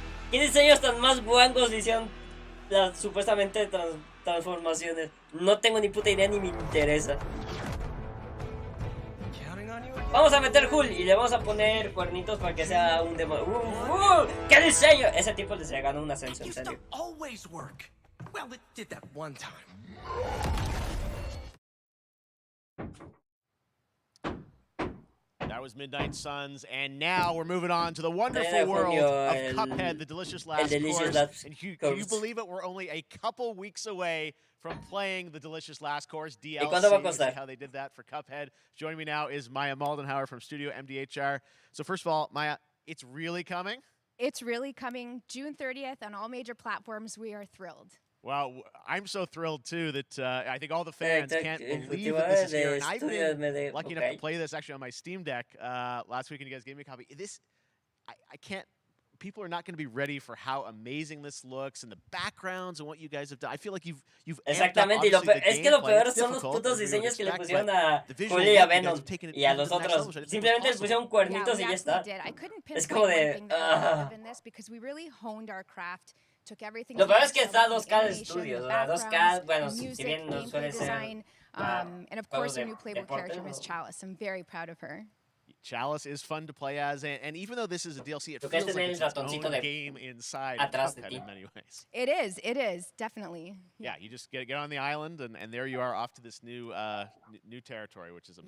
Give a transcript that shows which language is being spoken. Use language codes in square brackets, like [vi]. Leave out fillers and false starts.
[es] ¿Qué diseños tan más guangos hicieron las supuestamente transformaciones? No tengo ni puta idea ni me interesa. Vamos a meter Hull y le vamos a poner cuernitos para que sea un demonio. ¡Qué diseño! Ese tipo le se ganó un ascenso, en serio. [en] Well, it did that one time. was Midnight Suns, and now we're moving on to the wonderful world of Cuphead, the delicious last course. And can you believe it? We're only a couple weeks away from playing the delicious last course DLC. See how they did that for Cuphead. Joining me now is Maya Moldenhauer from Studio MDHR. So first of all, Maya, it's really coming? It's really coming June 30th on all major platforms. We are thrilled. Well, I'm so thrilled, too, that I think all the fans can't believe that this is here. And I've been lucky enough to play this actually on my Steam Deck last week, and you guys gave me a copy. I can't. People are not going to be ready for how amazing this looks and the backgrounds and what you guys have done. I feel like you've [es] Exactamente, es que lo peor son los putos diseños que le pusieron a Julie y a Venom y a los otros. Simplemente les pusieron cuernitos y ya está. Es como de... Lo peor es que está 2K de estudios, ¿verdad? 2K, bueno, si bien no suele ser... [en] And of course, our new playable character, Miss Chalice. I'm very proud of her. Chalice is fun to play as, and even though this is a DLC, it feels like it's its own game inside Cuphead in many ways. It is, definitely. Yeah, you just get on the island, and there you are off to this new territory, which is amazing.